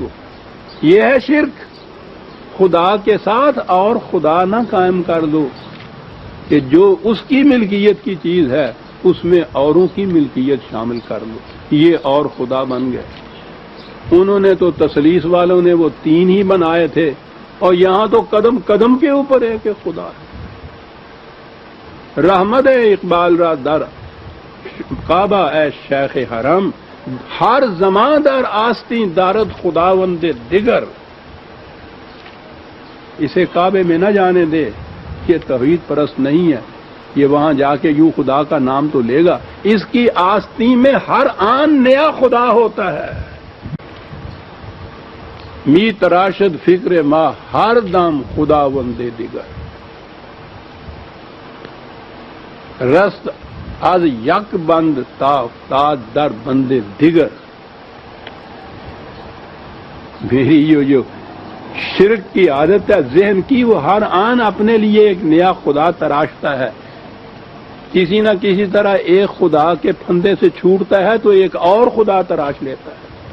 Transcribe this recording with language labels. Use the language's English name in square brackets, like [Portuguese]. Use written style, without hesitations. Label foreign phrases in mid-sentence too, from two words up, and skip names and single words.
[Urdu] یہ ہے شرک، خدا کے ساتھ اور خدا نہ قائم کر دو کہ جو اس کی ملکیت کی چیز ہے اس میں اوروں کی ملکیت شامل کر لو، یہ اور خدا بن گئے۔ انہوں نے تو تسلیس والوں نے وہ تین ہی بنائے تھے، اور یہاں تو قدم قدم کے اوپر ہے کہ خدا ہے۔ [Persian] رحمت اقبال را در کعبہ اے شیخ حرم، ہر زمان در آستیں دارد خداوند دیگر، [Urdu] اسے کعبے میں نہ جانے دے، یہ توحید پرست نہیں ہے، یہ وہاں جا کے یوں خدا کا نام تو لے گا، اس کی آستین میں ہر آن نیا خدا ہوتا ہے۔ [Persian] می تراشد فکر ما ہر دم خداوند دیگر، رست از یک بند تا در بند دیگر۔ [Urdu] میری جو شرک کی عادت ہے ذہن کی، وہ ہر آن اپنے لیے ایک نیا خدا تراشتا ہے، کسی نہ کسی طرح ایک خدا کے پھندے سے چھوٹتا ہے تو ایک اور خدا تراش لیتا ہے۔